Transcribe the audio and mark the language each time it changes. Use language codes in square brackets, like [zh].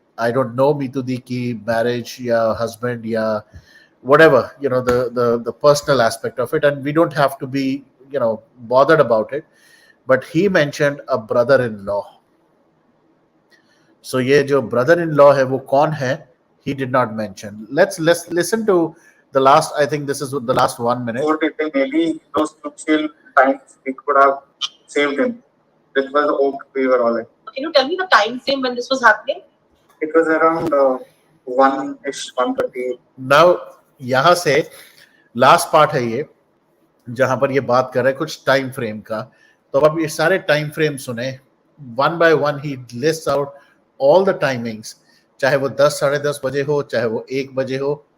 [en] I don't know Mitudi ki marriage ya husband ya whatever, the personal aspect of it, and we don't have to be bothered about it. But he mentioned a brother-in-law. [hi] So ये जो brother-in-law है वो कौन है? [en] He did not mention. Let's listen to the last. I think this is the last 1 minute. Maybe those crucial times we could have saved him. This was oak we were all in. Can you tell me the time frame when this was happening? It was around 1-ish, 1:30. Now [hi] यहाँ से last part है ये, जहाँ पर ये बात कर रहे हैं कुछ time frame का. तो अब ये सारे time frame सुने. [en] One by one he lists out all the timings. [hi] चाहे वो 10, 10:30 बजे हो, चाहे वो 1 बजे हो.